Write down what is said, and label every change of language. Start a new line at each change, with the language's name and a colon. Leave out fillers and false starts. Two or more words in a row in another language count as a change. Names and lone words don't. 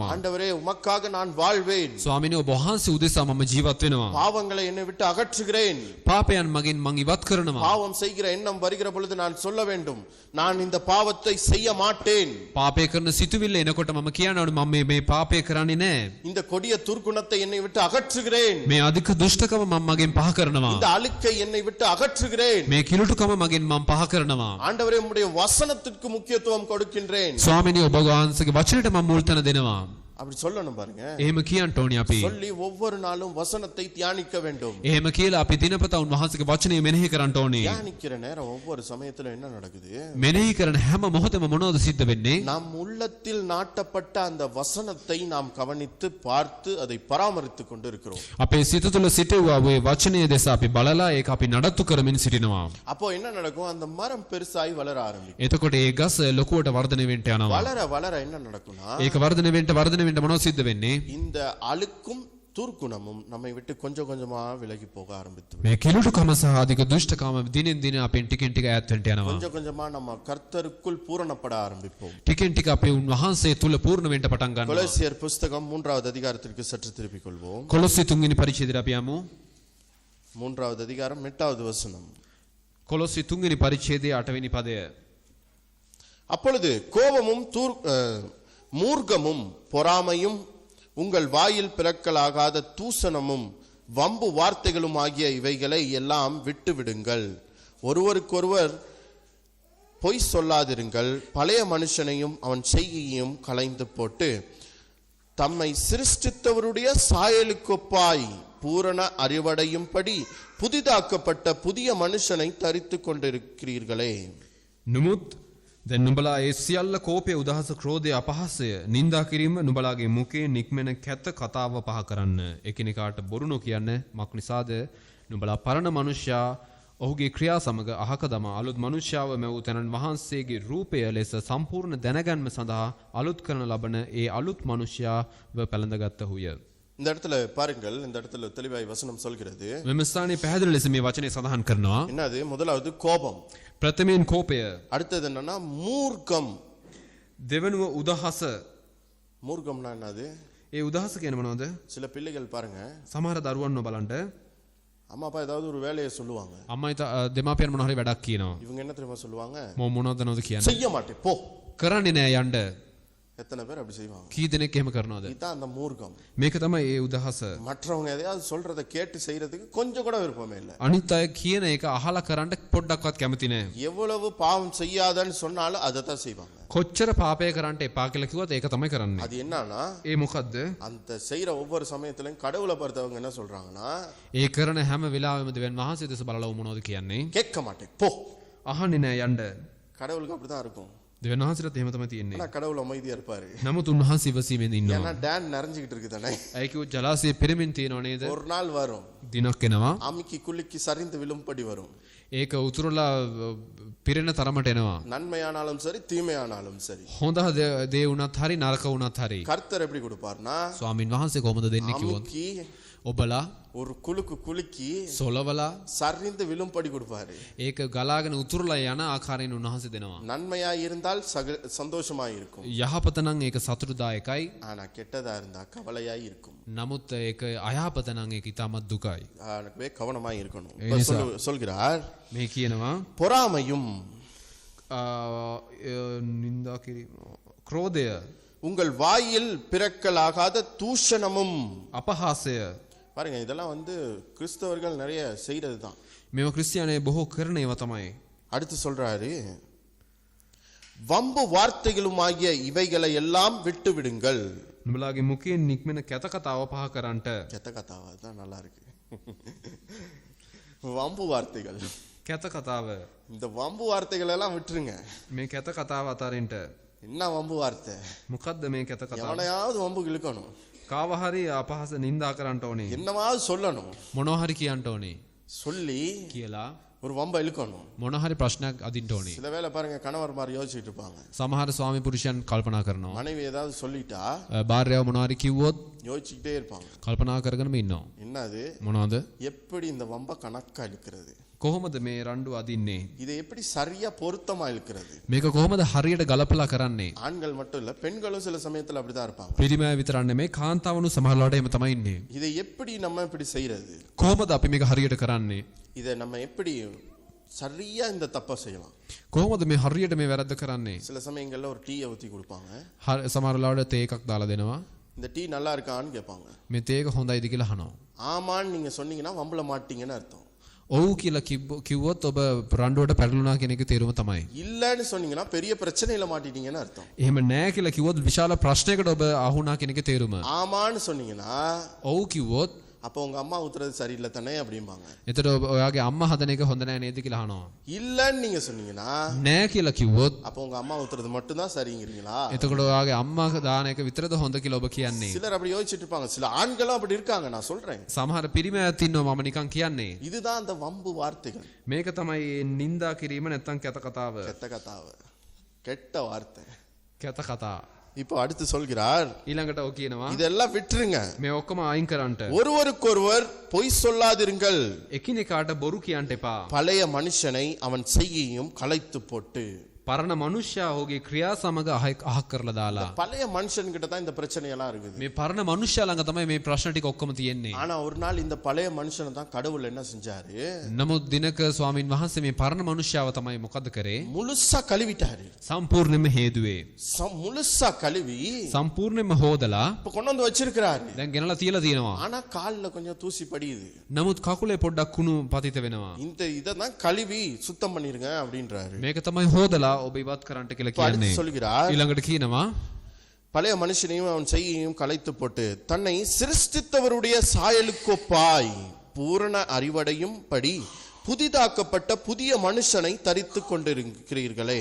Tamil: ஆண்டவரே உமக்காக நான் வாழ்வேன்.
Sinhala: ස්වාමිනේ ඔබ වහන්සේ උදෙසා මම ජීවත් වෙනවා.
Tamil: பாவங்களை என்னை விட்டு அகற்றுகிறேன்.
Sinhala: පාපයන් මගෙන් මං ඉවත් කරනවා.
Tamil: பாவம் செய்கிற எண்ணம் வருகிற பொழுது நான் சொல்ல வேண்டும், நான் இந்த பாவத்தை செய்ய மாட்டேன்.
Sinhala: පාපය කරන සිතුවිල්ල එනකොට මම කියනවා මම මේ පාපය කරන්නේ නැහැ.
Tamil: இந்த கொடிய துர்க்குணத்தை என்னை விட்டு அகற்றுகிறேன்.
Sinhala: මේ අධික දුෂ්ටකම මම මගෙන් පහ කරනවා.
Tamil: இந்த அழுக்கை என்னை விட்டு அகற்றுகிறேன்.
Sinhala: මේ කිලුටුකම මගෙන් මම පහ කරනවා.
Tamil: ஆண்டவரே உம்முடைய வசனத்திற்கு முக்கியத்துவம் கொடுக்கின்றேன்.
Sinhala: ස්වාමිනේ ඔබ වහන්සේගේ වචනයට මම මුල් තැන දෙනවා.
Tamil: அப்படி சொல்லணும் பாருங்க.
Sinhala: එහෙම කියන්න ඕනේ අපි.
Tamil: சொல்லி ஒவ்வொரு நாளும் வசனத்தை தியானிக்க வேண்டும்.
Sinhala: එහෙම කියලා අපි දිනපතා උන්වහන්සේගේ වචනය මෙනෙහි කරන්න ඕනේ.
Tamil: தியானிக்கிற நேரம் ஒவ்வொரு சமயத்துல என்ன நடக்குது?
Sinhala: මෙනෙහි කරන හැම මොහොතෙම මොනවද සිද්ධ වෙන්නේ?
Tamil: நம் உள்ளத்தில் நாட்டப்பட்ட அந்த வசனத்தை நாம் கவனித்து பார்த்து அதை பராமரித்துக் கொண்டு இருக்கிறோம்.
Sinhala: අපේ සිත තුළ සිටුවා ওই වචනය දෙස අපි බලලා ඒක අපි නඩත්තු කරමින් සිටිනවා.
Tamil: அப்போ என்ன நடக்கும்? அந்த மரம் பெருசாய் வளர ஆரம்பிக்கும்.
Sinhala: එතකොට ඒ ගස ලොකුවට වර්ධනය වෙන්න යනවා.
Tamil: வளர வளர என்ன நடக்கும்னா,
Sinhala: ඒක වර්ධනය වෙන්න මොනවද සිද්ධ වෙන්නේ?
Tamil: இந்த அழுக்கும் துர்க்குணமும் நம்மை விட்டு கொஞ்சம் கொஞ்சமா விலகி போக ஆரம்பித்து
Sinhala: මේ කිලුටුකම සහ අධික දුෂ්ටකම දිනෙන් දින අපෙන් ටිකෙන් ටික ඈත් වෙන්න යනවා.
Tamil: கொஞ்சம் கொஞ்சமா நம்ம கர்த்தருக்குள் பூரணப்பட ஆரம்பிப்போம்.
Sinhala: ටිකෙන් ටික අපේ උන්වහන්සේ තුල පූර්ණ වෙන්න පටන් ගන්නවා.
Tamil: கொலோசியர் புஸ்தகம் 3வது அதிகாரத்திற்கு சற்று திருப்பிக் கொள்வோம்.
Sinhala: කොලොස්සේ 3 වෙනි පරිච්ඡේදයට අපි යමු.
Tamil: 3வது அதிகாரம் 8வது வசனம்.
Sinhala: කොලොස්සේ 3 වෙනි පරිච්ඡේදයේ 8 වෙනි පදය.
Tamil: அப்பொழுது கோபமும் மூர்க்கமும் பொறாமையும் உங்கள் வாயில் பிறக்கலாகாத தூசணமும் வம்பு வார்த்தைகளும் ஆகிய இவைகளை எல்லாம் விட்டு விடுங்கள். ஒருவருக்கொருவர் பொய் சொல்லாதிருங்கள். பழைய மனுஷனையும் அவன் செய்கையையும் களைந்து போட்டு தம்மை சிருஷ்டித்தவருடைய சாயலுக்கொப்பாய் பூரண அறிவடையும்படி புதிதாக்கப்பட்ட புதிய මනුෂ්‍යனை தரித்து கொண்டிருக்கிறீர்களே.
Sinhala: නුමුත් දැන් නුඹලා ඒ සියල්ල කෝපය උදහස ක්‍රෝධය අපහාසය නින්දා කිරීම නුඹලාගේ මුඛේ නික්මෙන කැත කතාව පහ කරන්න. එකිනෙකාට බොරු නොකියන්න. මක් නිසාද නුඹලා පරණ මනුෂ්‍යයා ඔහුගේ ක්‍රියා සමග අහක දමා අලුත් මනුෂ්‍යාව මෙවූ තැනන් වහන්සේගේ රූපය ලෙස සම්පූර්ණ දැනගැන්ම සඳහා අලුත් කරන ලබන ඒ අලුත් මනුෂ්‍යාව පැළඳගත්තහුය.
Tamil: இந்த இடத்துல பாருங்கள், இந்த இடத்துல தெளிவாய் வசனம் சொல்கிறது.
Sinhala: මෙම ස්ථානයේ පැහැදිලි ලෙස මේ වචනේ සඳහන් කරනවා.
Tamil: என்னது? முதலாவது கோபம்,
Sinhala: ප්‍රථමයෙන් කෝපය,
Tamil: அடுத்தது என்னன்னா மூர்க்கம்.
Sinhala: දෙවනුව උදහස.
Tamil: மூர்க்கம்னா என்னது?
Sinhala: ඒ උදහස කියන්නේ මොනවද?
Tamil: சில பிள்ளைகள் பாருங்க,
Sinhala: සමහර දරුවන්ව බලන්න
Tamil: அம்மா அப்பா ஏதாவது ஒரு வேலையை சொல்லுவாங்க,
Sinhala: අම්මයි දෙමාපියන් මොන හරි වැඩක් කියනවා.
Tamil: இவங்க என்ன தெரியுமா சொல்லுவாங்க?
Sinhala: මොනවද නෝද කියන්නේ?
Tamil: செய்ய மாட்டேன் போ.
Sinhala: කරන්නේ නෑ යන්න.
Tamil: எத்தனை பேர் அப்படி செய்வாங்க?
Sinhala: කී දෙනෙක් එහෙම කරනවද?
Tamil: இதுதான் அந்த மூர்க்கம்.
Sinhala: මේක තමයි ඒ උදහස.
Tamil: மற்றவங்க எதையாவது சொல்றதை கேட்டு செய்யறதுக்கு கொஞ்சம் கூட விருப்பமே இல்லை.
Sinhala: අනිත් අය කියන එක අහලා කරන්න පොඩ්ඩක්වත් කැමති නෑ.
Tamil: எவ்வளவு பாவம் செய்யாதன்னு சொன்னாலும் அதை தான் செய்வாங்க.
Sinhala: කොච්චර පාපය කරන්න එපා කියලා කිව්වත් ඒක තමයි කරන්නේ.
Tamil: அது என்னன்னா,
Sinhala: ඒ මොකද්ද?
Tamil: அந்த செய்யற ஒவ்வொரு சமயத்திலும் கடவுளை பார்த்தவங்க என்ன சொல்றாங்கன்னா,
Sinhala: ඒ කරන හැම වෙලාවෙම දෙවියන් වහන්සේ දෙස බලලා මොනවද කියන්නේ?
Tamil: கேட்க மாட்டேன் போ.
Sinhala: අහන්නේ නෑ යන්න.
Tamil: கடவுளுக்கு அப்படிதான் இருக்கும்.
Sinhala: දෙවියන් වහන්සේට එහෙම තමයි තියෙන්නේ.
Tamil: ஆனா கடவுள் அமைதியா இருப்பாரு.
Sinhala: නමුත් උන්වහන්සේ ඉවසීමෙන්
Tamil: ஏன்னா
Sinhala: ඉන්නවා.
Tamil: டேன் நிறைஞ்சுக்கிட்டு இருக்கு தானே.
Sinhala: ඒ කිව්ව ජලාශය පිරෙමින් තියෙනව නේද?
Tamil: ஒரு நாள் வரும்,
Sinhala: දිනක් එනවා.
Tamil: அமுக்கி குலுக்கி சரிந்து விழும்படி வரும்.
Sinhala: ඒක උතුරලා පිරෙන තරමට එනවා.
Tamil: நன்மையானாலும் சரி தீமையானாலும் சரி.
Sinhala: හොඳ දේ වුණත් හරි නරක වුණත් හරි.
Tamil: கர்த்தர் எப்படி கொடுப்பார்னா,
Sinhala: ස්වාමින් වහන්සේ කොහොමද දෙන්නේ කිව්වොත්
Tamil: அமுக்கி
Sinhala: ඔබලා
Tamil: ஒரு குலுக்கு குலுக்கி
Sinhala: සොලවලා
Tamil: சரிந்து விழும்படி கொடுப்பாரு.
Sinhala: ඒක ගලාගෙන උතුරලා යන ආකාරයෙන් උන්වහන්සේ දෙනවා.
Tamil: நன்மையா இருந்தால் சந்தோஷமாய் இருக்கும்,
Sinhala: යහපත නම් ඒක සතුටුදායකයි.
Tamil: ஆனா கெட்டதா இருந்தா கவலையாய் இருக்கும்.
Sinhala: නමුත් ඒක අයහපත නම් ඒක ඉතාමත් දුකයි.
Tamil: ஆகவே கவனமாய் இருக்கணும். ஏன் இப்ப சார்? சொல்கிறார்,
Sinhala: මේ කියනවා
Tamil: பொறாமையும்
Sinhala: නින්දා කිරීම, ක්‍රෝධය,
Tamil: உங்கள் வாயில் பிறக்கலாகாத தூஷணமும்.
Sinhala: අපහාසය.
Tamil: பாருங்க, இதெல்லாம் வந்து கிறிஸ்தவர்கள் நிறைய செய்யறது தான்.
Sinhala: මේව ක්‍රිස්තියානි බොහෝ කරන ඒවා තමයි.
Tamil: அடுத்து சொல்றாரு, வம்பு வார்த்தைகளும் ஆகிய இவைகளை எல்லாம் விட்டு விடுங்கள்.
Sinhala: නුඹලාගේ මුඛයෙන් නික්මෙන කැත කතාව පහ කරන්නට.
Tamil: கெட்ட கதாவா தான் நல்லா இருக்கு. வம்பு வார்த்தைகள்,
Sinhala: කැත කතාව.
Tamil: இந்த வம்பு வார்த்தைகள் எல்லாம் விட்டுருங்க.
Sinhala: මේ කැත කතාව අතරින්ට.
Tamil: என்ன வம்பு வார்த்தை?
Sinhala: මොකද්ද මේ කැත කතාව?
Tamil: எவனையாவது வம்பு இழுக்கணும்,
Sinhala: කාව හරි අපහාස නින්දා කරන්න ඕනේ.
Tamil: என்னவாவது சொல்லணும்,
Sinhala: මොනවා හරි කියන්න ඕනේ.
Tamil: சொல்லி
Sinhala: කියලා
Tamil: ஒரு வம்பை இழுக்கணும்.
Sinhala: මොනවා හරි ප්‍රශ්නයක් අදින්න ඕනේ.
Tamil: சில வேளை பாருங்க, கணவர்மார் யோசிச்சுட்டு இருப்பாங்க,
Sinhala: සමහර ස්වාමි පුරුෂයන් කල්පනා කරනවා.
Tamil: மனைவி ஏதாவது சொல்லிட்டா
Sinhala: භාර්යාව මොනවා හරි කිව්වොත්
Tamil: யோசிச்சுக்கிட்டே இருப்பாங்க.
Sinhala: කල්පනා කරගෙනම ඉන්නවා.
Tamil: என்னது?
Sinhala: මොනවද?
Tamil: எப்படி இந்த வம்ப கணக்கா இழுக்கிறது,
Sinhala: කොහොමද මේ රණ්ඩු අදින්නේ?
Tamil: இதை எப்படி சரியா பொருத்தமா இழுக்கிறது.
Sinhala: මේක කොහොමද හරියට ගලපලා කරන්නේ?
Tamil: ஆண்கள் மட்டும் இல்ல, பெண்களும் சில சமயத்துல அப்படிதான் இருப்பாங்க.
Sinhala: පිරිමෑ විතරක් නෙමෙයි කාන්තාවනු සමහරලාට එහෙම තමයි ඉන්නේ.
Tamil: இதை எப்படி நம்ம இப்படி செய்யறது?
Sinhala: කොහොමද අපි මේක හරියට කරන්නේ?
Tamil: இதை நம்ம எப்படி சரியா இந்த தப்பை செய்யலாம்?
Sinhala: කොහොමද මේ හරියට මේ වැරද්ද කරන්නේ?
Tamil: சில சமயங்கள்ல ஒரு டீயை ஊத்தி கொடுப்பாங்க,
Sinhala: සමහරලාට තේ එකක් දාලා දෙනවා.
Tamil: இந்த டீ நல்லா இருக்கான்னு கேட்பாங்க.
Sinhala: මේ තේ එක හොඳයිද කියලා අහනවා.
Tamil: ஆமான்னு நீங்க சொன்னீங்கன்னா வம்புல மாட்டீங்கன்னு அர்த்தம்.
Sinhala: ඔව් කියලා කිව්වොත් ඔබ රණ්ඩුවට පැටලුණා කියන එක තේරුම තමයි.
Tamil: இல்லன்னு சொன்னீங்கன்னா பெரிய பிரச்சனையில மாட்டிட்டீங்கன்னு அர்த்தம்.
Sinhala: එහෙම නෑ කියලා කිව්වොත් විශාල ප්‍රශ්නයකට ඔබ අහුණා කියන එක තේරුම.
Tamil: ஆமான்னு சொன்னீங்கன்னா
Sinhala: ඔව් කිව්වොත්
Tamil: அப்போ உங்க அம்மா ஊத்துறது சரியில்லை தானே அப்படிம்பாங்க.
Sinhala: එතකොට ඔයාගේ අම්මා හදන එක හොඳ නෑ නේද කියලා අහනවා.
Tamil: இல்லன்னு நீங்க சொன்னீங்கன்னா
Sinhala: නෑ කියලා කිව්වොත්
Tamil: அப்போ உங்க அம்மா ஊத்துறது மட்டும் தான் சரிங்கிறீங்களா?
Sinhala: එතකොට ඔයාගේ අම්මා දාන එක විතරද හොඳ කියලා ඔබ කියන්නේ.
Tamil: சிலர் அப்படி யோசிச்சுட்டு இருப்பாங்க, சில ஆண்களும் அப்படி இருக்காங்க, நான் சொல்றேன்.
Sinhala: සමහර පිරිමෑත් ඉන්නවා මම නිකන් කියන්නේ.
Tamil: இதுதான் அந்த வம்பு வார்த்தைகள்,
Sinhala: මේක තමයි නින්දා කිරීම නැත්තම් කැත කතාව.
Tamil: கெட்ட கதாவை, கெட்ட வார்த்தை.
Sinhala: කැත කතා.
Tamil: இப்போ அடுத்து சொல்கிறார்,
Sinhala: ඊළඟට ඔය කියනවා
Tamil: இதெல்லாம் விட்டுருங்க,
Sinhala: මේ ඔක්කොම අයින් කරන්නට.
Tamil: ஒருவருக்கொருவர் பொய் சொல்லாதிருங்கள்.
Sinhala: එකිනෙකාට බොරු කියන්න එපා.
Tamil: பழைய மனுஷனை அவன் செய்கையும் களைத்து போட்டு.
Sinhala: පරණ මනුෂ්‍යයා ඔහුගේ ක්‍රියා සමග අහක් කරලා දාලා.
Tamil: பழைய மனுஷன் கிட்ட தான் இந்த பிரச்சனை எல்லாம் இருக்குது.
Sinhala: මේ පරණ මනුෂ්‍යයා ළඟ තමයි මේ ප්‍රශ්න ටික ඔක්කොම තියෙන්නේ.
Tamil: ஆனா ஒரு நாள் இந்த பழைய மனுஷனை தான் கடவுள் என்ன செஞ்சாரு?
Sinhala: නමුත් දිනක ස්වාමින් වහන්සේ මේ පරණ මනුෂ්‍යයාව තමයි මොකද කරේ?
Tamil: முழுசா கழுவிட்டாரு.
Sinhala: සම්පූර්ණයෙන්ම හේදුවේ.
Tamil: முழுசா கழுவி
Sinhala: සම්පූර්ණයෙන්ම හොදලා
Tamil: இப்ப கொண்டு வந்து வச்சிருக்கிறாரு.
Sinhala: දැන් ගෙනලා තියලා තියෙනවා.
Tamil: ஆனா கால்ல கொஞ்சம் தூசி படியுது.
Sinhala: නමුත් කකුලේ පොඩ්ඩක් කුණු පතිත වෙනවා.
Tamil: இந்த இததான் கழுவி சுத்தம் பண்ணிருங்க அப்படின்றாரு.
Sinhala: මේක තමයි හොදලා ඔබ ඉවත් කරන්නට කියලා කියන්නේ.
Tamil: சொல்கிறார்
Sinhala: ඊළඟට කියනවා
Tamil: பழைய மனுஷனையும் அவன் செய்யையும் கலைத்து போட்டு தன்னை சிருஷ்டித்தவருடைய சாயலுக்கொப்பாய் பூரண அறிவடையும் படி புதிதாக்கப்பட்ட புதிய மனுஷனை தரித்துக் கொண்டிருக்கிறீர்களே.